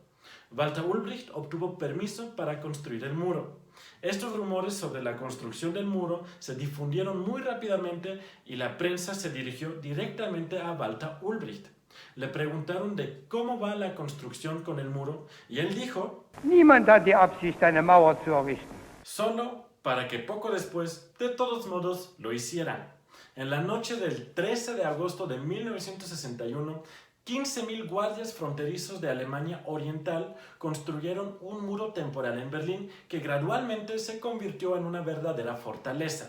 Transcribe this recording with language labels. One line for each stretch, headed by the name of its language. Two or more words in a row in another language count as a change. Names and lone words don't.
Spanish: Walter Ulbricht obtuvo permiso para construir el muro. Estos rumores sobre la construcción del muro se difundieron muy rápidamente y la prensa se dirigió directamente a Walter Ulbricht. Le preguntaron de cómo va la construcción con el muro y él dijo:
German: Niemand hat die Absicht, eine Mauer zu errichten.
Spanish: Solo para que poco después, de todos modos, lo hicieran. En la noche del 13 de agosto de 1961, 15.000 guardias fronterizos de Alemania Oriental construyeron un muro temporal en Berlín que gradualmente se convirtió en una verdadera fortaleza.